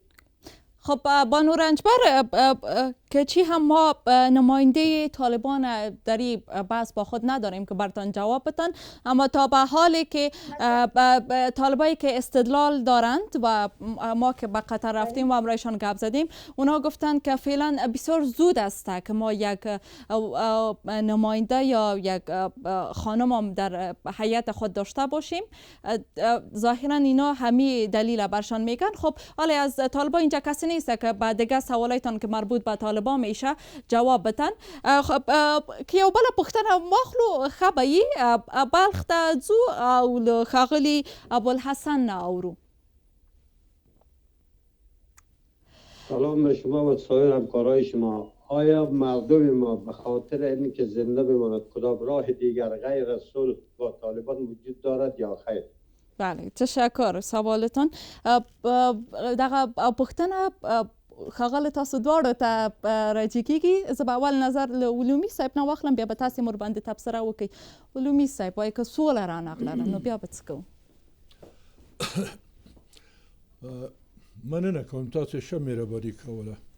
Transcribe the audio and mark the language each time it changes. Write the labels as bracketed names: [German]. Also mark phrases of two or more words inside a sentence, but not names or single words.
[Persian] خب بانو رنجبر که چی هم ما نماینده طالبان در این بحث با خود نداریم که برتان جواب بدن اما تا به حالی که طالبایی که استدلال دارند و ما که به قطر رفتیم و امرایشان گپ زدیم اونا گفتند که فعلا بسیار زود است که ما یک نماینده یا یک خانم هم در هیئت خود داشته باشیم ظاهرا اینا همین دلیل برشان میگن. خب حالا از طالبان اینجا کسی نیست که بعد دیگه سوالایتان که مربوط به طالبان طالبان میشه جواب بتن. [Pashto] که یو بله پوښتنه واخلو ښه به یې بلخ ته ځو او له ښاغلي ابوالحسن نه اورو. [Persian] سلام به شما و سایر همکارای شما. آیا مردم ما به خاطر اینکه زنده بماند کدام راه دیگر غیر از صلح با طالبان وجود دارد یا خیر؟ بله تشکر سوالتان. [Pashto] دغه پوښتنه ښاغلي تاسو دواړو ته راجع کېږي. زه به اول نظر له علومي صاحب نه واخلم بیا به تاسې مور باندې تبصره وکړئ. علومي صاحب وایي که سوله رانغلله نو بیا به څه کوو؟ مننه کوم تاسو ښه مهرباني کوله.